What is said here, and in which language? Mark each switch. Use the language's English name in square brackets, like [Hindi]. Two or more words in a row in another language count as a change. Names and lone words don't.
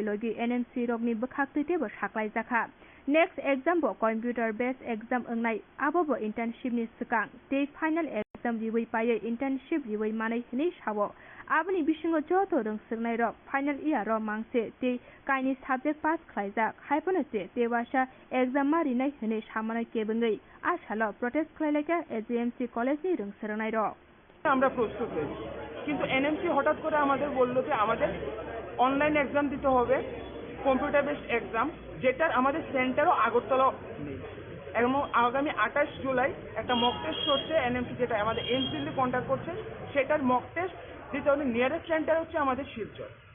[Kok Borok] लगे एनएमसी रकनि बखाक्तैते ब साख्लाय जाखा [English] next exam [Kok Borok] ब [English] computer base exam [Kok Borok] ओंनाय आबो ब इंटर्नशिप नि सिगां ते [English] final exam [Kok Borok] रिवै पायै इंटर्नशिप रिवै मानै हनै सावो आबनि बिसिङो जतो रोंसोरनाय रक [English] final year [Kok Borok] मांसे ते काइनि सब्जेक्ट पास खायजाक हायपनसे तेवासा एग्जाम मारिनाय हनै सामानाय केबंगै आसाल प्रोटेस्ट खायलायका [English] AGMC college [Kok Borok] नि रोंसोरनाय रक [Bangla] আমরা প্রস্তুত হয়েছি কিন্তু এনএমসি হঠাৎ করে আমাদের বললো যে আমাদের [English] online exam [Bangla] দিতে হবে [English] computer based exam [Bangla] যেটার আমাদের সেন্টারও আগরতলা নেই এবং আগামী 28 জুলাই একটা [English] mock test [Bangla] হচ্ছে এনএমসি যেটা আমাদের এমসিএল কন্ট্যাক্ট করছে সেটার [English] mock test [Bangla] দিতে হবে [English] nearest centre [Bangla] হচ্ছে আমাদের শিলচর